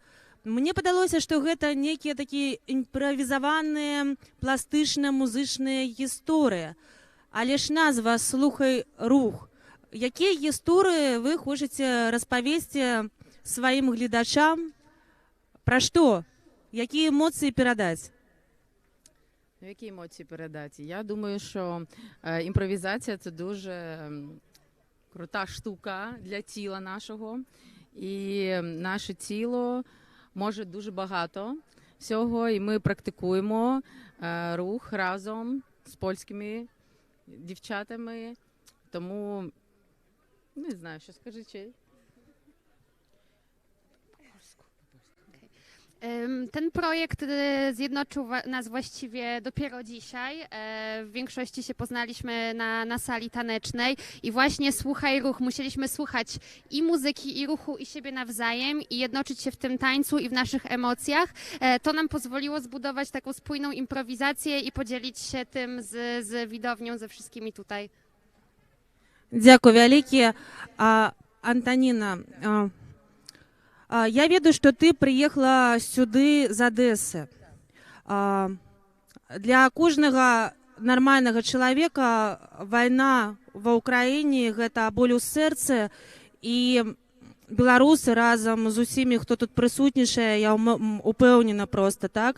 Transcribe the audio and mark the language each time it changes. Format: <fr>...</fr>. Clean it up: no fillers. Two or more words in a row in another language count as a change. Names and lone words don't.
<be>Мне падалося, што гэта некія такія імправізаваныя, пластычныя, музычныя гісторыі. Але ж назва «Слухай рух». Якія гісторыі вы хочаце распавесці сваім гледачам? Пра што? Якія эмоцыі перадаць?</be> <uk>Які емоції передати? Я думаю, що імпровізація – це дуже крута штука для тіла нашого. І наше тіло може дуже багато всього. І ми практикуємо рух разом з польськими дівчатами. Тому, не знаю, що скажи, Чей.</uk> <pl>Ten projekt zjednoczył nas właściwie dopiero dzisiaj. W większości się poznaliśmy na sali tanecznej i właśnie Słuchaj Ruch. Musieliśmy słuchać i muzyki, i ruchu, i siebie nawzajem i jednoczyć się w tym tańcu i w naszych emocjach. To nam pozwoliło zbudować taką spójną improwizację i podzielić się tym z widownią, ze wszystkimi tutaj.</pl> <be>Дзякуй вялікі. Антаніна, я ведаю, што ты прыехала сюды з Адэсы. Для кожнага нармальнага чалавека вайна ва ўкраіне гэта боль у сэрцы, і беларусы разам з усімі, хто тут прысутнічае, я упэўнена проста, так?</be>